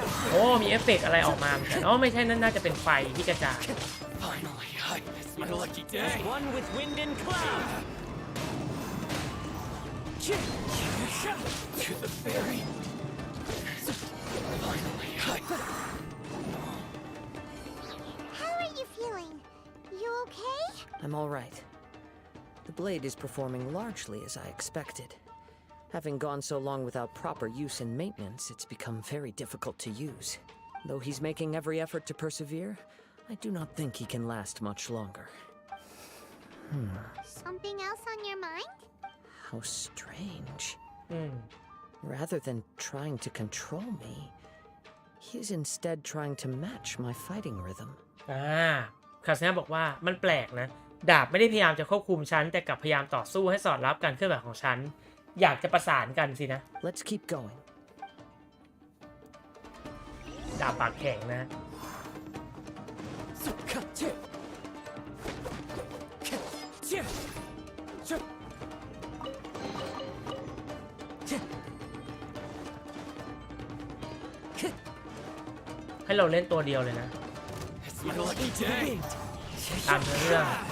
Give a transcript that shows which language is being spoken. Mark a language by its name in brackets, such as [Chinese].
[Thai] โอ้มีเอฟเฟกต์อะไรออกมาเหมือนกันไม่ใช่นั่นน่าจะเป็นไฟที่กระจาย [English] Finally, it's my lucky day. One with wind and cloud. To the ferry. Finally, How are you feeling? You okay? I'm all right. The blade is performing largely as I expected. Having gone so long without proper use and maintenance, it's become very difficult to use. Though he's making every effort to persevere, I do not think he can last much longer. Something else on your mind? How strange. Rather than trying to control me, he's instead trying to match my fighting rhythm. [Thai] คาสเนะบอกว่ามันแปลกนะดาบไม่ได้พยายามจะควบคุมฉันแต่กลับพยายามต่อสู้ให้สอดรับการเคลื่อนไหวของฉันอยากจะประสานกันสินะ [English] Let's keep going. [Thai] ดาบปากแข็งนะให้เราเล่นตัวเดียวเลยนะตามเรื่อง